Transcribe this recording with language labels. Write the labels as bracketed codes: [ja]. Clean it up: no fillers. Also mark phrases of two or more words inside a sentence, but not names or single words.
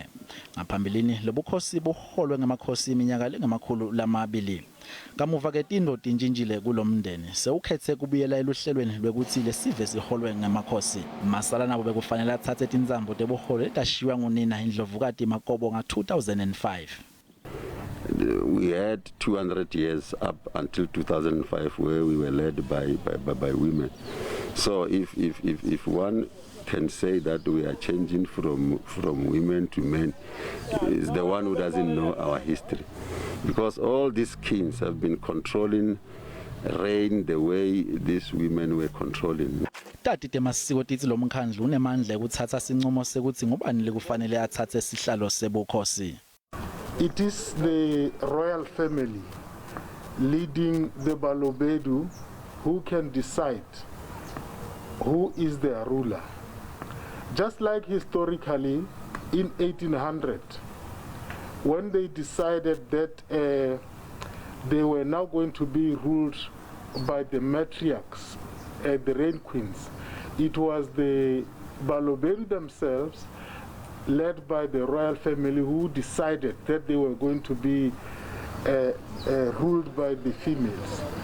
[ss] Ngaphambilini lobukhosi buholwe ngamakhosi iminyaka lengamakhulu lamabili. Kamuva ke tindoti njinjile kulomndeni sewukhethe kubuyela eluhlelweni lwekuthi lesive siholwe ngamakhosi. Masalanabo bekufanele athathe tindzambo tebuholo etashiwa ngunina inhlovukati Makobo nga-2005. [en] We had 200 years up until 2005 where we were led by women. So if one can say that we are changing from women to men, is the one who doesn't know our history. Because all these kings have been controlling reign the way these women were controlling. [ss] Tati temasiko tithi lomkhandlu unemandla ekuthatha sinqumo sekuthi ngubani lekufanele athathe sihlalo sebukhosi. [en] It is the royal family leading the Balobedu who can decide who is their ruler. Just like historically in 1800, when they decided that they were now going to be ruled by the matriarchs, the reign queens, it was the Balobedu themselves, led by the royal family, who decided that they were going to be ruled by the females.